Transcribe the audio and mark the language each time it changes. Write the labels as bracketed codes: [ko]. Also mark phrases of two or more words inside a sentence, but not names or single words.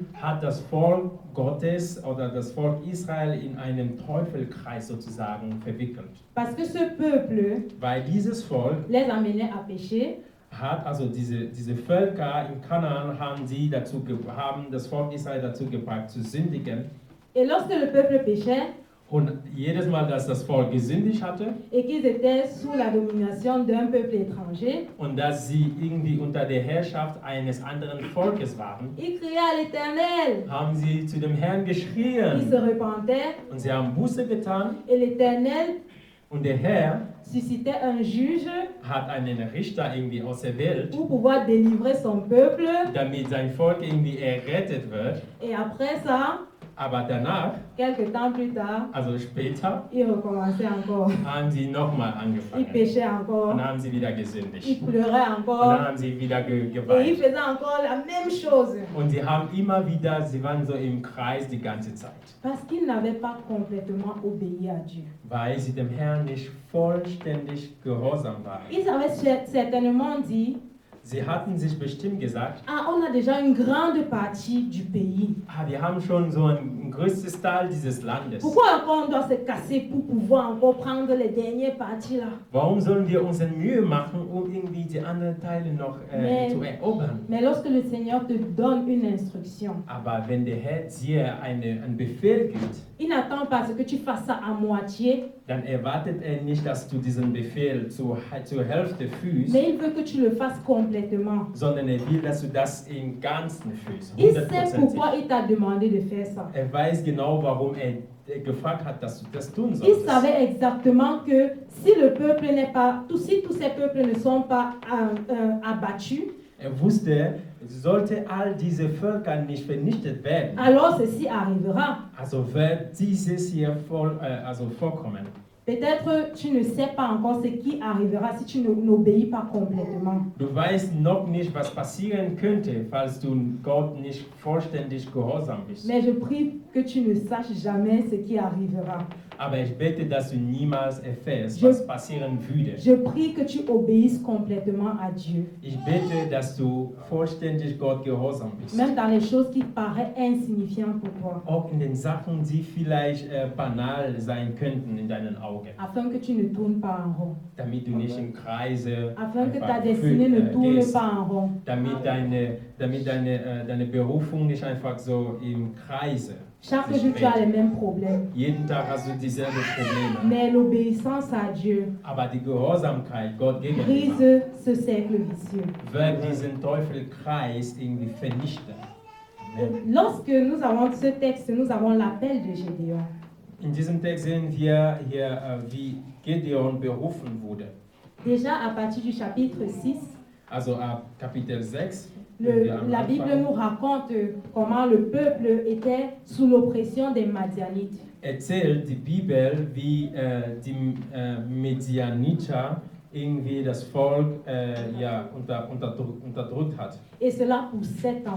[de] hat das Volk Gottes oder das Volk Israel in einen Teufelskreis sozusagen verwickelt. [fr] Parce que ce peuple [de] Weil dieses Volk [fr] les amenait à pécher, [de] hat, also diese Völker in Kanaan haben das Volk Israel dazu gebracht zu sündigen. [fr] et lorsque le peuple péchait [de] Und jedes Mal, dass das Volk gesündigt hatte [fr] et qu'ils étaient sous la domination d'un peuple étranger, [de] und dass sie irgendwie unter der Herrschaft eines anderen Volkes waren, [fr] ils criaient à l'Éternel, [de] haben sie zu dem Herrn [fr] ils se [de] geschrien [fr] repentaient [de] und sie haben Buße getan [fr] et l'Éternel [de] und der Herr [fr] suscitait un juge [de] hat einen Richter irgendwie auserwählt, [fr] pour pouvoir délivrer son peuple, [de] damit sein Volk irgendwie errettet wird. [fr] et après ça, [de] Aber danach, [fr] quelques temps plus tard, [de] also später, [fr] ils recommençaient encore, [de] haben sie nochmal [fr] ils [de] angefangen. [fr] péchaient encore, [de] Und dann haben sie wieder [fr] ils [de] gesündigt. [fr] pleuraient [de] Und dann [fr] encore, [de] haben sie wieder [fr] et ils [de] geweint. [fr] faisaient encore la même chose. [de] Und sie waren so im Kreis die ganze Zeit. [fr] Parce qu'ils n'avaient pas complètement obéi à Dieu. [de] Weil sie dem Herrn nicht vollständig gehorsam waren. [fr] Ils avaient certainement dit, [de] Sie hatten sich bestimmt gesagt, [fr] ah, on a déjà une grande partie du pays. [de] wir haben schon so ein größtes Teil dieses Landes. [fr] Pourquoi encore on doit se casser pour pouvoir encore prendre les dernières parties là? [de] Warum sollen wir uns Mühe machen, um irgendwie die anderen Teile noch zu erobern? [fr] Mais lorsque le Seigneur te donne une instruction, [de] Aber wenn der Herr dir einen Befehl gibt, [fr] il n'attend pas ce que tu fasses ça à moitié, [de] dann erwartet er nicht, dass du diesen Befehl zur Hälfte fühlst, [fr] mais il veut que tu le fasses complètement. complètement. [de] sondern er will, dass du das im Ganzen fühlst. [fr] Il sait 100%. pourquoi il t'a demandé de faire ça. [de] Er weiß genau, warum er gefragt hat, dass du das tun [fr] Il [de] solltest. [fr] savait exactement que si le peuple n'est pas, si tous ces peuples ne sont pas abattus, [de] Er wusste, sollte all diese Völker nicht vernichtet werden, [fr] alors ceci arrivera. [de] also wird dieses hier vorkommen. [fr] Peut-être tu ne sais pas encore ce qui arrivera si tu n'obéis pas complètement. [de] Du weißt noch nicht, was passieren könnte, falls du Gott nicht vollständig gehorsam bist. [fr] Mais je prie que tu ne saches jamais ce qui arrivera. [de] Aber ich bete, dass du niemals erfährst, [fr] Je- [de] was passieren würde. [fr] Je prie que tu obéisses complètement à Dieu. [de] Ich bete, dass du vollständig Gott gehorsam bist. [fr] Même dans les choses qui paraissent insignifiantes pour toi. [de] Auch in den Sachen, die vielleicht banal sein könnten in deinen Augen. [fr] Afin que tu ne tournes pas en rond. [de] Damit du nicht im Kreise [fr] Afin que ta [de] einfach [fr] destinée ne tourne [de] gehst. [fr] pas en rond. [de] Damit deine Berufung nicht einfach so im Kreise [fr] Chaque [de] sich [fr] jour, tu as les [de] dreht. [fr] mêmes problèmes. [de] Jeden Tag hast du dieselben Probleme. [fr] Mais l'obéissance à Dieu [de] Aber die Gehorsamkeit Gott gegenüber [fr] brise ce cercle vicieux. [de] wird diesen Teufelkreis irgendwie vernichten. [fr] Lorsque nous avons ce texte, nous avons l'appel de Gédéon. [de] In diesem Text sehen wir hier, wie Gideon berufen wurde. [fr] Déjà à partir du chapitre 6, [de] Also ab Kapitel 6. wenn wir am [fr] la [de] Anfang- [fr] Bible nous raconte comment le peuple était sous l'oppression des Madianites. [de] Erzählt die Bibel, wie die Medianiter irgendwie das Volk unterdrückt hat. [fr] Et cela pour 7 ans.